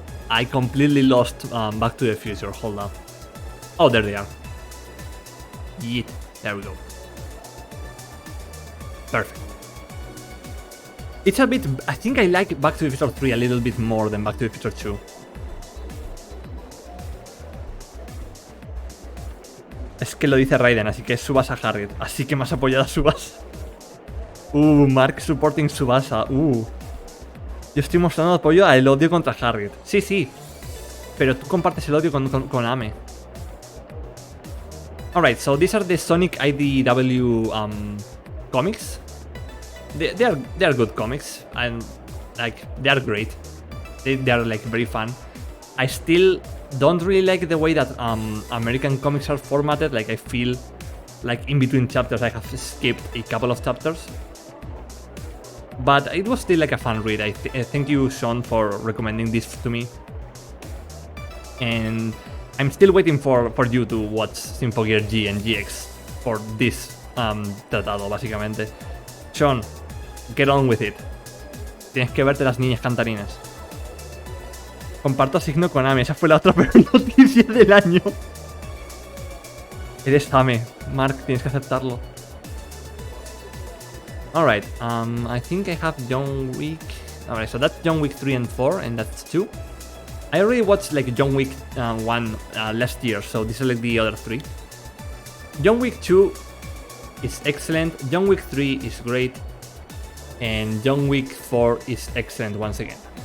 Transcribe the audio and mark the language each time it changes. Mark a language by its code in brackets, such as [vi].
[en] I completely lost Back to the Future. Hold up. Oh, there they are. Yeet. There we go. Perfect. It's a bit... I think I like Back to the Future 3 a little bit more than Back to the Future 2. [es] Es que lo dice Raiden, así que es Tsubasa Harriet. Así que más apoyada Tsubasa. [en] Mark supporting Tsubasa. [es] Yo estoy mostrando apoyo al odio contra Harriet. Sí, sí. Pero tú compartes el odio con Ame. [en] Alright, so these are the Sonic IDW comics. They are good comics, and like they are great. They are like very fun. I still don't really like the way that American comics are formatted. Like I feel like in between chapters I have skipped a couple of chapters. But it was still like a fun read. Thank you, Sean, for recommending this to me. And I'm still waiting for you to watch Symphogear G and GX for this [es] tratado, básicamente. [en] Sean, get on with it. [es] Tienes que verte las niñas cantarinas. Comparto signo con Ame. Esa fue la otra peor noticia del año. Eres Ame. Mark, tienes que aceptarlo. [en] Alright, I think I have John Wick. Alright, so that's John Wick 3 and 4, and that's 2. I already watched like John Wick 1 last year, so these are like the other 3. John Wick 2 is excellent, John Wick 3 is great, and John Wick 4 is excellent once again.